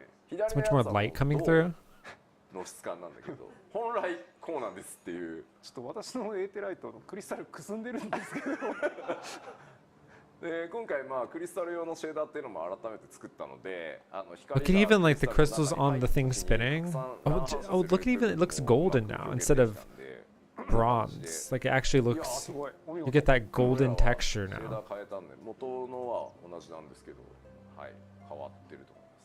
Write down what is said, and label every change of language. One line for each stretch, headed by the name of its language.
English: So much more light coming through.
Japanese: の質感なんだけど、本来こうなんですっていう。ちょっと私のエーテライトのクリスタルくすんでるんですけど。で今回まあクリスタル用のシェーダーっていうのも改めて作ったので、
English: Look at even like the crystals on the thing spinning. Oh, look at even it looks golden now instead of bronze. Like it actually looks. You get that golden texture now.
Japanese: 変えたんで元のは同じなんですけど、はい、変わってると。